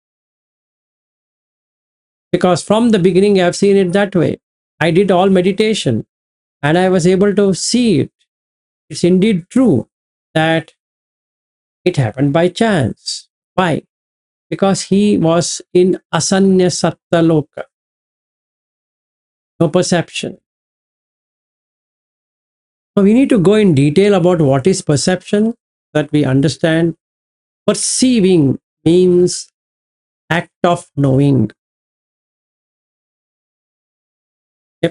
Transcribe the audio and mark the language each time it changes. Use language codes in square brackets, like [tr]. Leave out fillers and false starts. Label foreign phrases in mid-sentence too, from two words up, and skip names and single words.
[en] Because from the beginning, I've seen it that way. I did all meditation and I was able to see it. It's indeed true that it happened by chance. Why? Because he was in [pi] asanya satta loka, [en] no perception. So we need to go in detail about what is perception, that we understand. Perceiving means act of knowing. Yep.